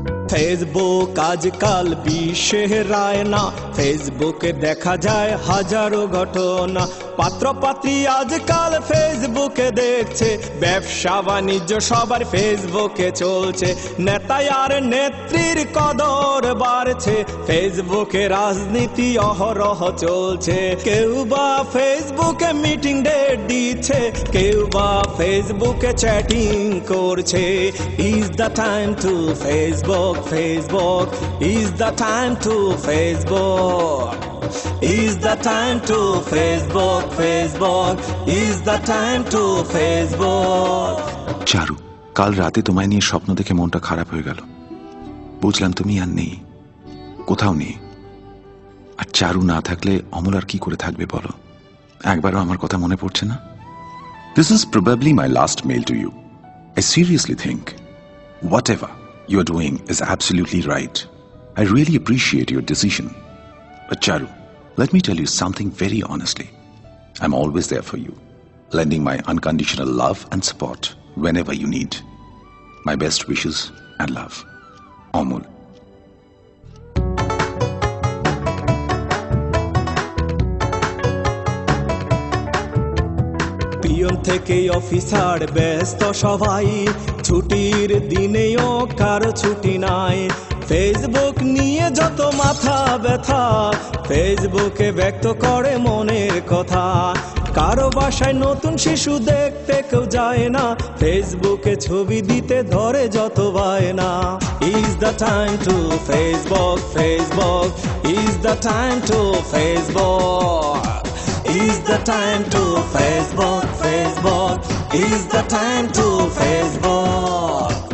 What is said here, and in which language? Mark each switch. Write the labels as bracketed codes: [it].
[bn] Facebook আজকাল বিশ্বের আয়না, ফেসবুকে দেখা যায় হাজারো ঘটনা, পাত্র পাত্রী আজকাল ফেসবুকে দেখছে, ব্যবসা বাণিজ্য সবার ফেসবুকে চলছে, নেতা আর নেত্রীর কদর বাড়ছে, ফেসবুকে রাজনীতি অহরহ চলছে, কেউ বা ফেসবুকে মিটিং ডেট দিচ্ছে, কেউ বা ফেসবুকে চ্যাটিং করছে। [en] Is the time to Facebook, Facebook, is the time to Facebook. Is the time to Facebook, Facebook, is the time to Facebook. [bn] চারু, কাল রাতে তোমায় নিয়ে স্বপ্ন দেখে মনটা খারাপ হয়ে গেল। বুঝলাম তুমি আর নেই, কোথাও নেই। আর চারু না থাকলে অমল আর কি করে থাকবে বলো? একবারও আমার কথা মনে পড়ছে না? [en] This is probably my last mail to you. I seriously think whatever you're doing is absolutely right. I really appreciate your decision. But Charu, let me tell you something very honestly. I'm always there for you, lending my unconditional love and support whenever you need. My best wishes and love. Amul. [bn] Peon থেকে officer ব্যস্ত সবাই, ছুটির দিনেও কারো ছুটি নাই, Facebook নিয়ে যত মাথা ব্যথা, ফেসবুকে ব্যক্ত করে মনের কথা, কারো বাসায় নতুন শিশু দেখতে কেউ যায় না, ফেসবুকে ছবি দিতে ধরে যত বায়না। [en] Is the time to Facebook, Facebook, is the time to Facebook. Is the time to Facebook, Facebook, is the time to Facebook.